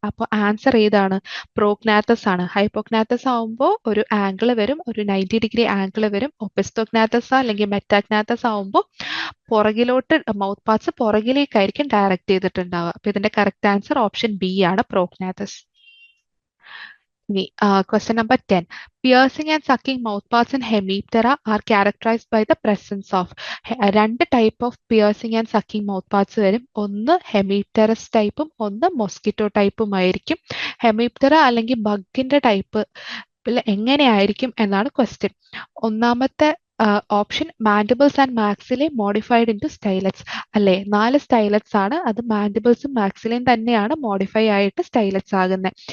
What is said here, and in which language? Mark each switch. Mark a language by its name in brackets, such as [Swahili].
[Malayalam] അപ്പോൾ ആൻസർ ഏതാണ്? പ്രോഗ്നാത്തസ് ആണ്. ഹൈപ്പോഗ്നാത്തസ് ആവുമ്പോൾ ഒരു ആംഗിൾ വരും, ഒരു 90 ഡിഗ്രി ആംഗിൾ വരും. ഒപ്പിസ്റ്റോഗ്നാത്തസ് അല്ലെങ്കിൽ മെറ്റാഗ്നാത്തസ് ആവുമ്പോൾ പുറകിലോട്ട് മൗത്ത് പാർട്സ് പുറകിലേക്കായിരിക്കും ഡയറക്റ്റ് ചെയ്തിട്ടുണ്ടാവുക. അപ്പോൾ ഇതിന്റെ കറക്റ്റ് ആൻസർ ഓപ്ഷൻ ബി ആണ്, പ്രോഗ്നാത്തസ്. ഇനി [English] question number 10. Piercing and sucking mouthparts in hemiptera are characterized by the presence of [Malayalam] രണ്ട് type of piercing and sucking mouth parts വരും. ഒന്ന് ഹെമീപ്റ്ററസ് ടൈപ്പും ഒന്ന് മൊസ്കിറ്റോ ടൈപ്പും ആയിരിക്കും. ഹെമീപ്റ്ററ അല്ലെങ്കിൽ ബഗിന്റെ ടൈപ്പ് എങ്ങനെയായിരിക്കും എന്നാണ് ക്വസ്റ്റ്യൻ. ഒന്നാമത്തെ option mandibles and മാക്സിലെ modified into സ്റ്റൈലറ്റ്സ് അല്ലേ? 4 സ്റ്റൈലറ്റ്സ് ആണ്, അത് മാൻഡിബിൾസും മാക്സിലെയും തന്നെയാണ് മോഡിഫൈ ആയിട്ട് സ്റ്റൈലറ്റ്സ് ആകുന്നത്.